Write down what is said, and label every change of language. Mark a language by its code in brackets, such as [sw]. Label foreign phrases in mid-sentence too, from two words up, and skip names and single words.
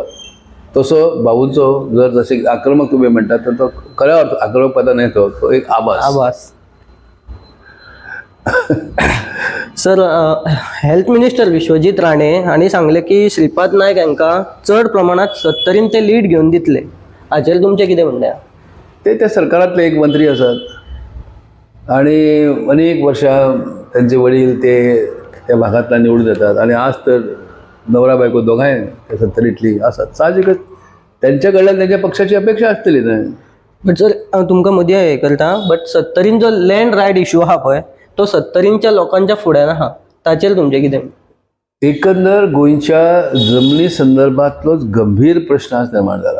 [kok] तसो भाऊंचो जर जसे आक्रमक तुम्ही म्हणटा तर तो खऱ्या अर्थ आक्रमकपणा नाही, तो एक आभास. सर [en] health minister [kok] विश्वजीत राणे हांणी सांगले की श्रीपाद नायक हांकां चड प्रमाणात 70 ते लीड घेवन दितले. हाचेर तुमचें कितें म्हणणें? [mr] ते त्या सरकारांतले एक मंत्री असतात आणि अनेक वर्षां त्यांचे वडील त्या भागांतल्यान निवडून येतात आणि आज तर नवरा बायको दोगांय त्या 70तली आसात. [kok] साहजिकच त्यांच्या कडल्यान त्यांच्या पक्षाची अपेक्षा आसतली न्हय. [en] but sir [kok] हांव तुमकां मदीं हें करता, बट 70 जो [en] land right issue [kok] आहा पळय तो 70च्या लोकांच्या फुड्यान आहा ताचेर तुमचें कितें? एकंदर गोंयच्या जमनी संदर्भातलोच गंभीर प्रश्न आज निर्माण जाला.